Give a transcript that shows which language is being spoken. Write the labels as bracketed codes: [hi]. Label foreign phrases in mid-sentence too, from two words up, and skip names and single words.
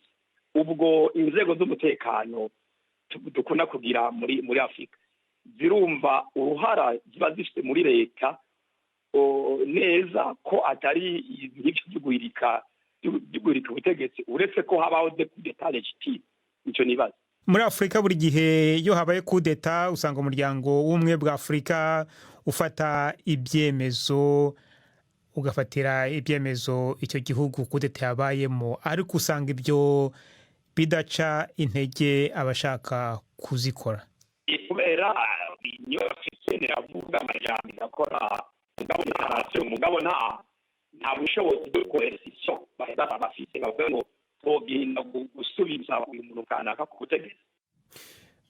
[rw] Ubwo inzego z'umutekano dukunda kugira muri Afrika zirumva uruhara ziba zifite muri leta neza ko atari ibyo by'uguhirika ubutegetsi uretse ko habaho [fr] d'etat legitime. [rw] Nicyo nibaza. Muri Afrika buri gihe iyo habaye kudeta usanga umuryango w'ubumwe bwa Afrika ufata ibyemezo ugafatira ibyemezo icyo gihugu kudeta yabayemo, ariko usanga ibyo bidaca intege abashaka kuzikora. [rn] Kubera niyo afite avuga amajyambere akora mugabo nta bushobozi bwo coercition baheza bafite bavuga ngo tugenda gusubiza uyu muntu kanaka ku butegetsi.